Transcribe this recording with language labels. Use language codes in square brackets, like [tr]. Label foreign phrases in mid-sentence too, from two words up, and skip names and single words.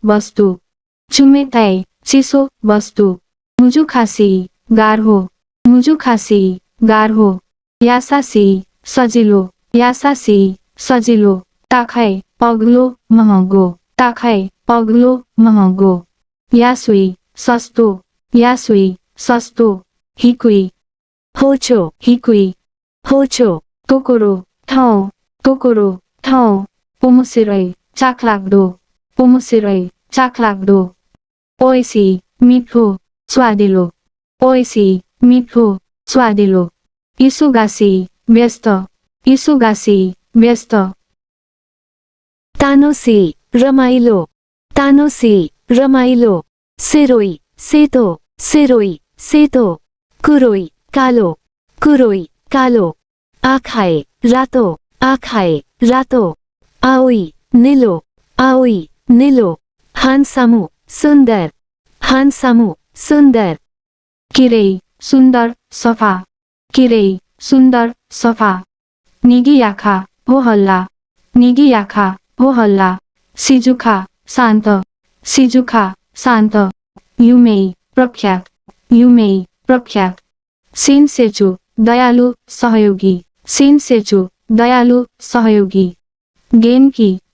[ne] वस्तु मुजुखासी गार्हो यासासी सजिलो ताखाई अग्लो महँगो यासुई सस्तो हिकुई [ja] 包丁、 包丁、 [ne] तोकोरो ठाउँ पोमुसिरै चाखलाग्दो ओइसी मिठो स्वादिलो इसुगासी व्यस्त [ja] 楽しい、रमाइलो, 楽しい、रमाइलो, セロイ、सेतो, 黒い、कालो, 赤い、रातो, 青い、नीलो, ハンサム、सुन्दर, [ne] किरै सुन्दर सफा निगियाखा हो हल्ला सिजुखा शान्त युमेई प्रख्यात सिनसेचु दयालु सहयोगी गेनकी